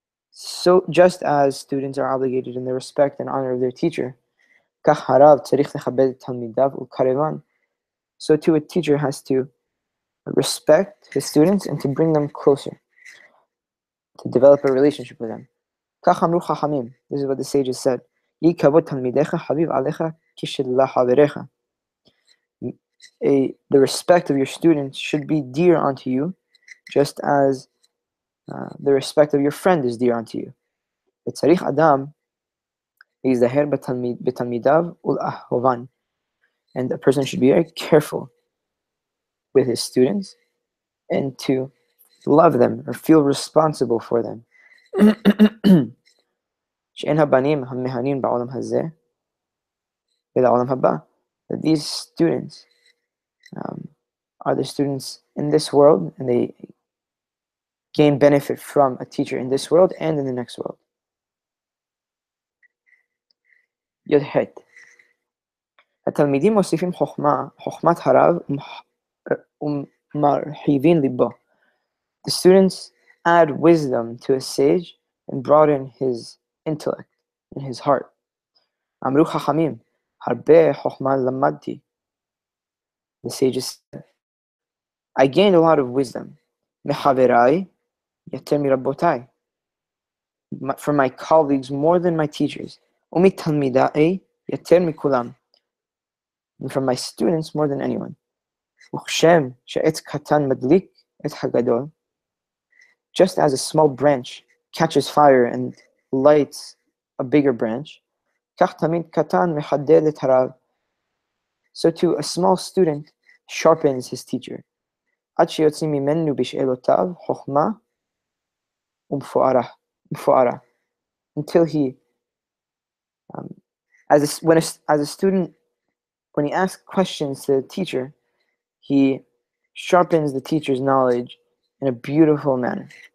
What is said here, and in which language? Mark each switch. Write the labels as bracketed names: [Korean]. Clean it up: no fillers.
[English] So just as students are obligated in the respect and honor of their teacher, [Hebrew] כך harav tzarich lechabed talmidav u'karevan. [English] So too a teacher has to respect his students and to bring them closer, to develop a relationship with them. [Hebrew] כך אמרו חכמים. [English] This is what the sages said. [Hebrew] יהי כבוד תלמידיך חביב עליך כשלחבריך. [English] The respect of your students should be dear unto you, just as the respect of your friend is dear unto you. [Hebrew] וצריך אדם להיזהר בתלמידיו ולאהובן. [English] And a person should be very careful with his students and to love them or feel responsible for them. [Hebrew] שאין הבנים המהנים בעולם הזה ולעולם הבא. [English] That these students are the students in this world, and they gain benefit from a teacher in this world and in the next world. [Hebrew] י"ח התלמידים מוסיפים חוכמת הרב ומרחיבים ליבו. [English] The students add wisdom to a sage and broaden his intellect in his heart. [Hebrew] אמרו חכמים, הרבה חוכמה למדתי. [English] The sages said, I gained a lot of wisdom. [Hebrew] מחבריי יותר מרבותיי. [English] From my colleagues more than my teachers. [Hebrew] ומתלמידיי יותר מכולם. [English] And from my students more than anyone. [Hebrew] וכשם שעץ קטן מדליק את הגדול, [English] just as a small branch catches fire and lights a bigger branch, [Hebrew] כך תלמיד קטן מחדד את הרב. [English] So too, a small student sharpens his teacher. [Hebrew] עד שיוצאים ממנו בשאלותיו חוכמה ומפוארה. [English] Until he, as a student, when he asks questions to the teacher, he sharpens the teacher's knowledge in a beautiful manner.